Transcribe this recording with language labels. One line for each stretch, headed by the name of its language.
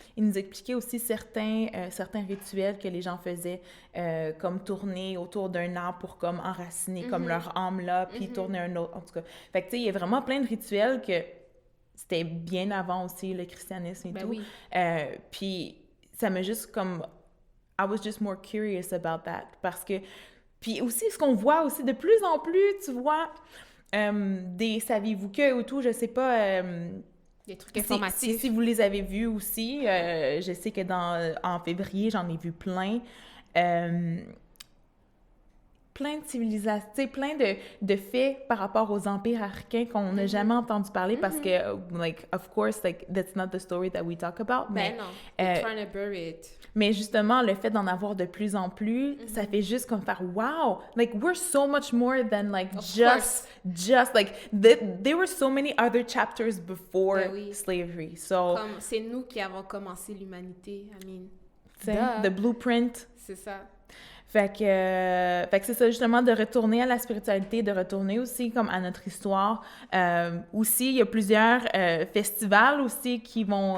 French: Il nous expliquait aussi certains rituels que les gens faisaient, comme tourner autour d'un arbre pour comme enraciner comme leur âme là, puis tourner un autre, en tout cas. Fait que tu sais, il y a vraiment plein de rituels que c'était bien avant aussi le christianisme et tout. Oui. Puis ça m'a juste comme...
English: I was just more curious about that.
French: Parce que... Puis aussi, ce qu'on voit aussi de plus en plus, tu vois, des saviez-vous que ou tout, je sais pas... des trucs informatifs. Si vous les avez vus aussi, je sais que en février, j'en ai vu plein. Plein de civilisations, tu sais, plein de faits par rapport aux empires africains qu'on n'a jamais entendu parler parce que,
English: like, of course, like, that's not the story that we talk about.
French: Ben non,
English: they're trying to bury it.
French: Mais justement, le fait d'en avoir de plus en plus, ça fait juste comme faire « Wow!
English: Like, we're so much more than, like, just, like, there were so many other chapters before slavery. » So,
French: comme c'est nous qui avons commencé l'humanité,
English: I mean. The blueprint.
French: C'est ça. Fait que c'est ça, justement, de retourner à la spiritualité, de retourner aussi comme à notre histoire. Aussi, il y a plusieurs festivals aussi qui vont...